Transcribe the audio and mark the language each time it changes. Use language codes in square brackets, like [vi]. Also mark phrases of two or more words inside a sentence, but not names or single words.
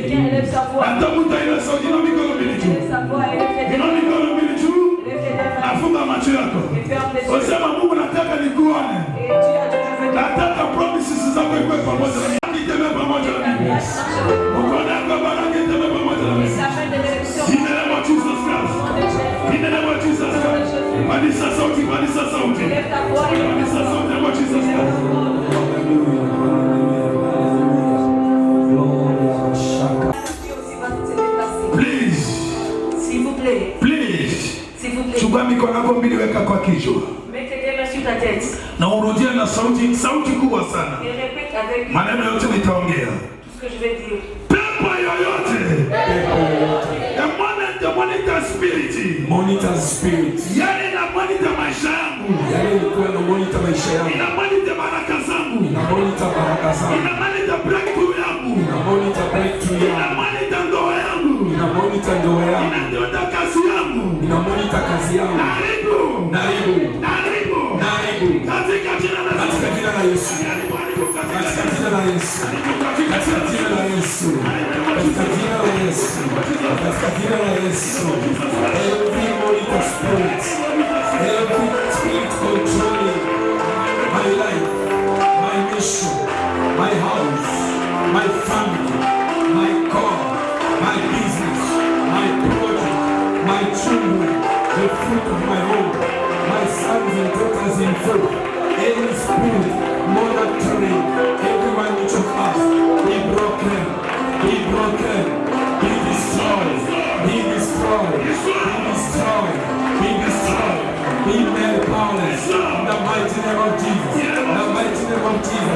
[sw] Nataka mtu ainue sauti na mikono mbili juu. Na mikono mbili juu. Funga macho yako. Osema Mungu nataka nikuone. Nataka promises zako iwe pamoja na mimi. Nitembee pamoja na mimi. Ukona kwa baraka nitembee pamoja na mimi. [en] In the name of Jesus Christ. In the name of Jesus Christ. [sw] Padisa sauti, padisa sauti. Padisa sauti kwa Jesus Christ. Please. [fr] S'il vous plaît. [en] Please. [fr] S'il vous plaît. [sw] Chukua mikono yako mbili weka kwa kichwa. [fr] Mettez tes mains sur ta tête. [sw] Na urudie na sauti kubwa sana. [fr] Et répète avec [sw] Maneno yote nitaongea. [fr] tout ce que je vais dire. [sw] Pepo yoyote. [en] Monitor spirit. Monitor spirit. [sw] Yale na monitor maisha yangu. Yale ilikuwa na monitor maisha yangu. Ina monitor baraka zangu. Ina monitor baraka zangu. Ina [en] monitor breakthrough [sw] yangu. Ina [en] monitor breakthrough [sw] yangu. Ina monitor ndoa yangu. Ina monitor ndoa yangu. Ina monitor kazi yangu. Ina monitor kazi yangu. Naribu. Naribu. Naribu. Naribu. Katika jina la Yesu. Katika jina la Yesu. Katika jina la Yesu. Katika jina la Yesu. Katika jina la Yesu. Katika jina la Yesu. [en] Every monitor spirit, every spirit controlling my life, my mission, my house, my family, my car, my business, my project, my children, the fruit of my home, my sons and daughters in faith, any spirit monitoring every one each of us, be broken, be broken, be destroyed, be destroyed, be destroyed, be destroyed, be made powerless in the mighty name of Jesus, in the mighty name of Jesus.